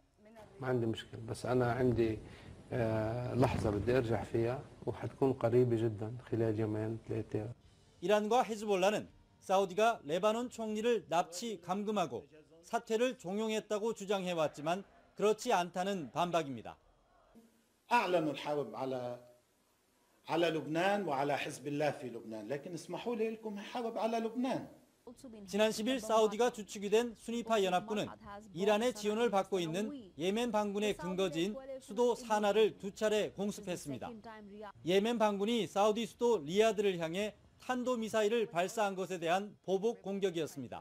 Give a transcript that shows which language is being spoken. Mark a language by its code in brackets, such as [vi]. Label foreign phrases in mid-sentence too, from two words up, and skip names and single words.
[ko] 이란과 헤즈볼라는 사우디가 레바논 총리를 납치 감금하고 사퇴를 종용했다고 주장해왔지만 그렇지 않다는 반박입니다. [ar] أعلنوا الحرب على لبنان وعلى حزب الله في لبنان لكن اسمحوا لي لكم حرب على لبنان. [ko] 지난 10일 사우디가 주축이 된 수니파 연합군은 이란의 지원을 받고 있는 예멘 반군의 근거지인 수도 사나를 2차례 공습했습니다. 예멘 반군이 사우디 수도 리야드를 향해 탄도미사일을 발사한 것에 대한 보복 공격이었습니다.